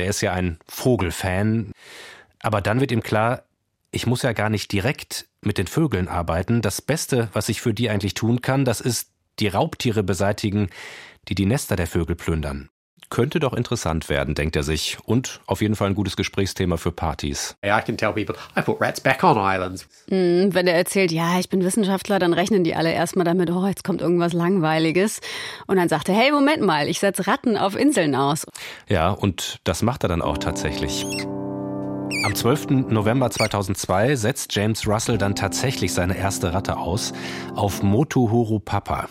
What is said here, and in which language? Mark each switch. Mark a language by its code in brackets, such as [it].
[de] Er ist ja ein Vogelfan. Aber dann wird ihm klar, ich muss ja gar nicht direkt mit den Vögeln arbeiten. Das Beste, was ich für die eigentlich tun kann, das ist die Raubtiere beseitigen, die die Nester der Vögel plündern. Könnte doch interessant werden, denkt er sich. Und auf jeden Fall ein gutes Gesprächsthema für Partys. [en] I can tell people, I put rats back on islands. [de] Wenn er erzählt, ja, ich bin Wissenschaftler, dann rechnen die alle erstmal damit, oh, jetzt kommt irgendwas Langweiliges. Und dann sagt er, hey, Moment mal, ich setze Ratten auf Inseln aus. Ja, und das macht er dann auch tatsächlich. Am 12. November 2002 setzt James Russell dann tatsächlich seine erste Ratte aus auf Motuhurupapa.